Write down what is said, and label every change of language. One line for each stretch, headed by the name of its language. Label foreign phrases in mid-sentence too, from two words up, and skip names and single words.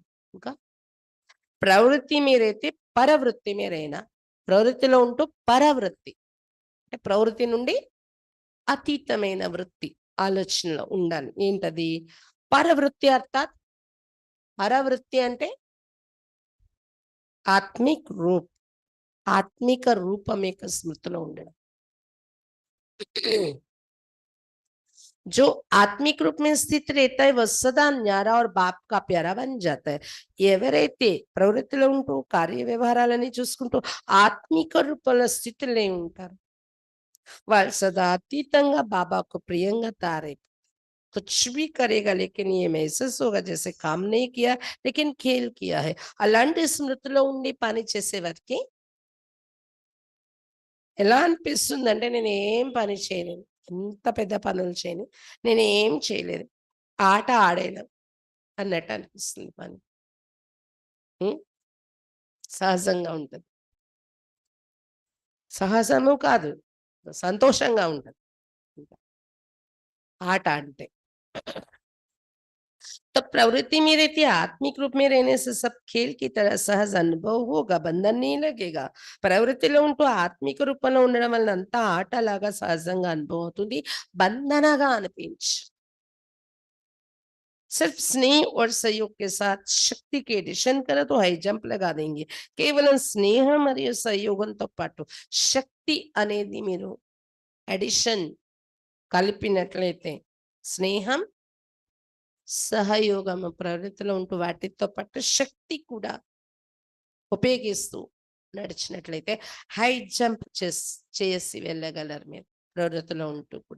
Telugu: ఇంకా ప్రవృత్తి మీరైతే పరవృత్తి మీరైనా, ప్రవృత్తిలో ఉంటూ పరవృత్తి అంటే ప్రవృత్తి నుండి అతీతమైన వృత్తి ఆలోచనలో ఉండాలి. ఏంటది? పరవృత్తి అర్థాత్ పరవృత్తి అంటే
Hindi: आत्मिक रूप,
Telugu: ఆత్మిక రూపం యొక్క స్మృతిలో ఉండడం.
Hindi: जो आत्मिक रूप में स्थित रहता है वह सदा न्यारा और बाप का प्यारा बन जाता है.
Telugu: ఎవరైతే ప్రవృత్తిలో ఉంటూ కార్య వ్యవహారాలని చూసుకుంటూ ఆత్మిక రూపంలో స్థితిలో ఉంటారు, వాళ్ళు సదా అతీతంగా బాబాకు ప్రియంగా తారే.
Hindi: कुछ भी करेगा लेकिन ये महसूस होगा जैसे काम नहीं किया लेकिन खेल किया है.
Telugu: అలాంటి స్మృతిలో ఉండి పని చేసే వారికి ఎలా అనిపిస్తుందంటే, నేను ఏం పని చేయలేను, ఎంత పెద్ద పనులు చేయను, నేను ఏం చేయలేదు, ఆట ఆడేను అన్నట్టు అనిపిస్తుంది పని. సహజంగా ఉంటది. సహజము కాదు, సంతోషంగా ఉంటది ఆట అంటే.
Hindi: तो प्रवृत्ति में रहती है, आत्मिक रूप में रहने से सब खेल की तरह सहज अनुभव होगा, बंधन नहीं लगेगा.
Telugu: ప్రవృత్తిలో ఉంటూ ఆత్మిక రూపంలో ఉండడం వలన అంతా ఆటలాగా సహజంగా అనుభవం అవుతుంది, బంధనగా అనిపించు.
Hindi: सिर्फ स्नेह और सहयोग के साथ शक्ति के एडिशन करो तो हाई जंप लगा देंगे.
Telugu: కేవలం స్నేహం మరియు సహయోగంతో పాటు శక్తి అనేది మీరు అడిషన్ కలిపినట్లయితే, స్నేహం సహయోగము ప్రవృత్తిలో ఉంటూ వాటితో పాటు శక్తి కూడా ఉపయోగిస్తూ నడిచినట్లయితే హై జంప్ చేసి వెళ్ళగలరు మీరు ప్రవృత్తిలో ఉంటూ కూడా.